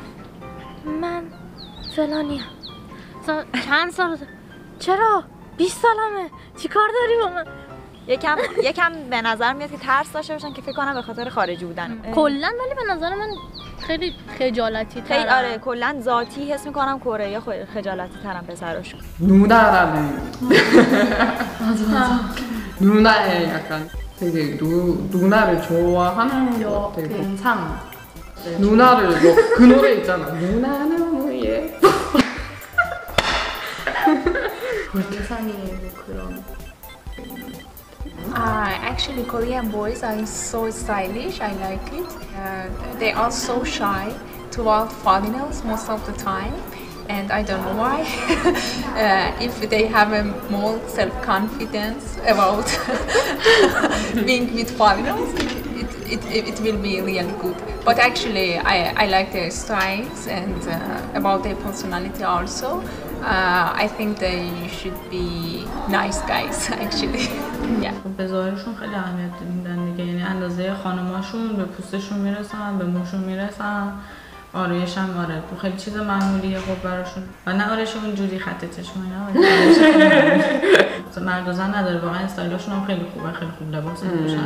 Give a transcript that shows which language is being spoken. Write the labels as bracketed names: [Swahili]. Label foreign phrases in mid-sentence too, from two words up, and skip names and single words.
[Persian] من فلانیم. مثلا چند سالته؟ چرا؟ 20 سالمه. چی کار داری با من؟ یکم به نظر میاد که ترس داشته باشن که فکر کنم به خاطر خارجی بودن. کلا ولی به نظر من خیلی خجالتی ترن. خیلی آره کلا ذاتی حس میکنم کره خجالتی ترن پسراشون. [Korean] 누나라는 누나의 약간 되게 누나를 좋아하는 것 같아요. 괜찮. 누나를 뭐 그 노래 있잖아. 누나 너무 예뻐. 굉장히 뭐 그런. [English] Actually, Korean boys are so stylish. I like it. They are so shy toward foreigners most of the time, and I don't know why. If they have a more self-confidence about being with foreigners, it will be really good. But actually, I like their styles and about their personality also. I think they should be nice guys actually. Yeah. [Persian] به ظاهرشون خیلی اهمیت میدن دیگه، یعنی اندازه خانماشون به پوستشون میرسن، به موشون میرسن، آرایش هم آره خیلی چیز معمولیه خب براشون. و نه آرایش اونجوری خط چشمایی نه، مرد و زن نداره، واقعا استایلشون هم خیلی خوبه، خیلی خوب لباس میپوشن.